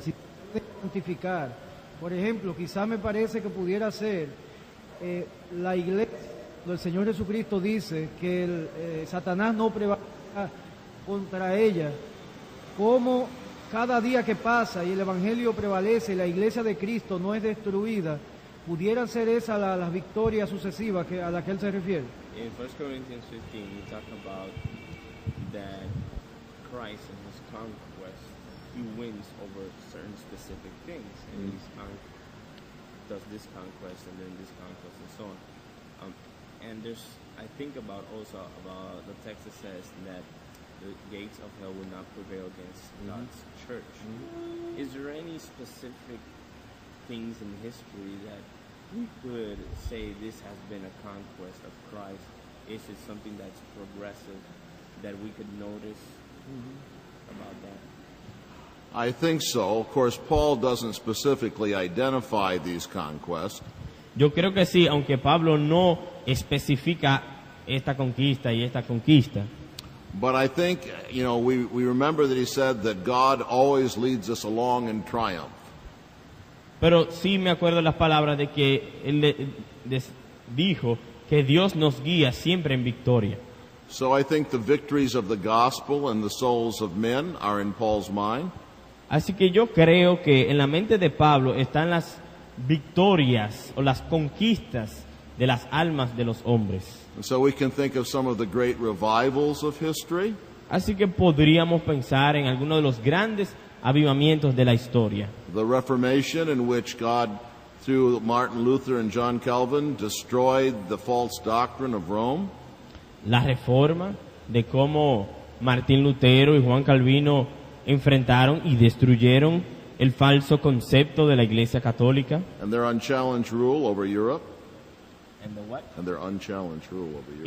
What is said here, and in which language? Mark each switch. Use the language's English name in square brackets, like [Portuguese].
[Spanish] Si puede cuantificar, por ejemplo, quizá me parece que pudiera ser la iglesia, donde el Señor Jesucristo dice que Satanás no prevalecerá contra ella, como cada día que pasa y el Evangelio prevalece y la iglesia de Cristo no es destruida, ¿pudieran ser esas las victorias sucesivas a las que él se refiere? [English] In 1 Corinthians 15, we talk about that Christ in his conquest, he wins over certain specific things, and he does this conquest and then this conquest and so on. And I think about the text that says that the gates of hell will not prevail against God's church. Is there any specific things in history that we could say this has been a conquest of Christ? Is it something that's progressive that we could notice about that? I think so. Of course, Paul doesn't specifically identify these conquests. [Spanish] Yo creo que sí, aunque Pablo no especifica esta conquista y esta conquista. [English] But I think, we remember that he said that God always leads us along in triumph. [Spanish] Pero sí me acuerdo las palabras de que él dijo que Dios nos guía siempre en victoria. [English] So I think the victories of the gospel and the souls of men are in Paul's mind. [Spanish] Así que yo creo que en la mente de Pablo están las victorias o las conquistas de las almas de los hombres. [English] And so we can think of some of the great revivals of history. [Spanish] Así que podríamos pensar en algunos de los grandes avivamientos de la historia. [English] The Reformation, in which God, through Martin Luther and John Calvin, destroyed the false doctrine of Rome. [Spanish] La reforma, de cómo Martín Lutero y Juan Calvino enfrentaron y destruyeron el falso concepto de la Iglesia Católica. [English] And their unchallenged rule over Europe. And their unchallenged rule over Europe.